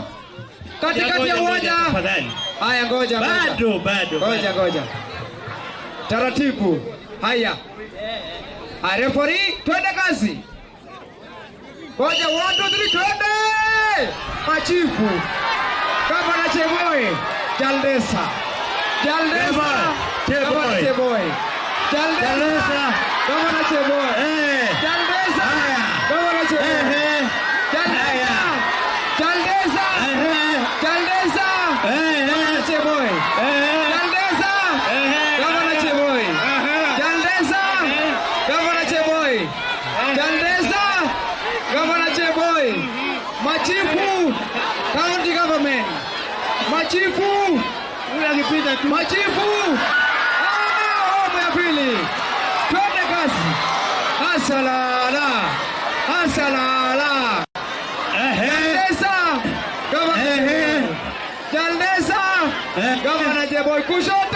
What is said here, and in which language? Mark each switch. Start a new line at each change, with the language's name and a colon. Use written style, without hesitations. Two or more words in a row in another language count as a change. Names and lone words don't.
Swahili: Katikati ya uwanja. Haya ngoja. Bado. Ngoja. Taratibu. Haya. Referee, twende kazi. Ngoja 1 2 3 twende. Machifu. Gavana Cheboi. Jaldesa. Gavana Cheboi. Jaldesa. Gavana Cheboi. Jaldesa. Gavana Cheboi. Jaldesa. Gavana Cheboi. Jaldesa. Gavana Cheboi. Jaldesa. Gavana Cheboi. Jaldesa. Gavana Cheboi.
English: Machifu. County government.
Swahili: Machifu. Machifu. Awamu ya pili. Twende kasi. Asalala. Jaldesa. Jaldesa. Gavana Cheboi. Kushoto.